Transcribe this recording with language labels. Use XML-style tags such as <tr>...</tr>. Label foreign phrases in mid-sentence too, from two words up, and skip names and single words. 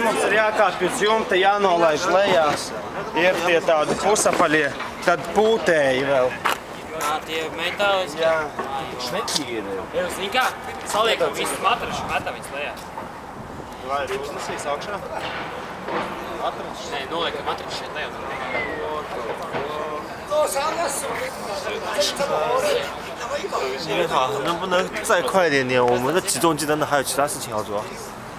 <lv>Mums ir jākāpj uz jumta, jānolaiž lejās. Ir tie tādi pusapaļie, tad pūtēji vēl. Tie metālis. Jā. Zini kā? Saliekam visus matrašus, metam viņus lejā. Vai ir uznesīs augšā? Nē, noliekam matrašus šeit lejā.</lv> <zh>你好，能不能再快一点点？我们的起重机真的还有其他事情要做。</zh>